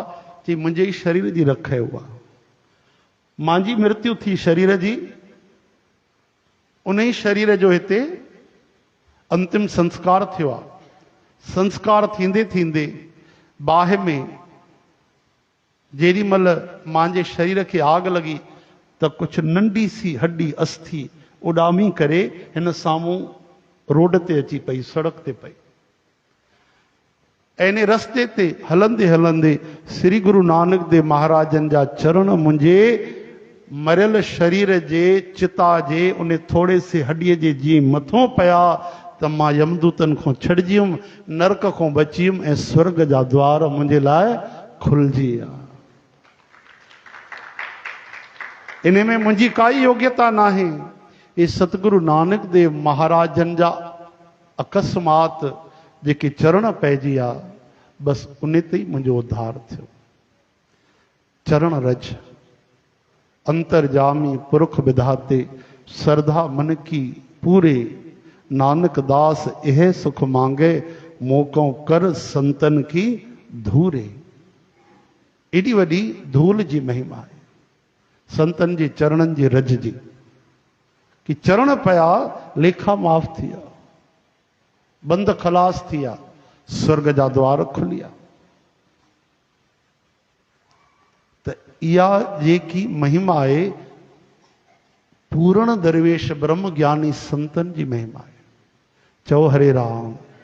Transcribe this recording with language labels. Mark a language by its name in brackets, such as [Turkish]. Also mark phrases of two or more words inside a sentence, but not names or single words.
[Sindhi] चई मुंहिंजे ई शरीर जी रख आहे उहा, मुंहिंजी मृत्यु थी शरीर जी, उन ई शरीर जो हिते अंतिम संस्कार थियो आहे। संस्कार थींदे थींदे बाहि में जेॾी महिल मुंहिंजे शरीर खे आग लॻी त कुझु नंढी सी हड्डी अस्थि उॾामी करे हिन साम्हूं रोड ते अची पई, सड़क ते पई। इन रस्ते ते हलंदे हलंदे श्री गुरु नानक देव महाराजन जा चरण मुंहिंजे मरियल शरीर जे चिता जे उन थोरे से हड्डीअ जे जीअं मथों पिया त मां यमदूतन खां छॾिजी वियुमि, नरक खां बची वियुमि ऐं स्वर्ग जा द्वार मुंहिंजे लाइ खुलिजी विया। इन में मुंहिंजी काई योग्यता न आहे, ये सतगुरु नानक देव महाराजन जा अकस्मात जेके चरण पइजी विया, बसि उन ते ई मुंहिंजो उद्धार थियो। [Hindi] चरण रज अंतरजामी पुरख विधाते, श्रद्धा मन की पूरे, नानक दास यह सुख मांगे, मोकों कर संतन की धूरे। [Sindhi] एडी वॾी धूल जी महिमा आहे संतन जे चरणन जी रज जी, कि चरण पया लेखा माफ़ थी विया, बंद खलास थी विया, स्वर्ग जा द्वार खुली विया। त इहा जेकी महिमा आहे पूर्ण दरवेश ब्रह्म ज्ञानी संतन जी महिमा आहे। चओ हरे राम।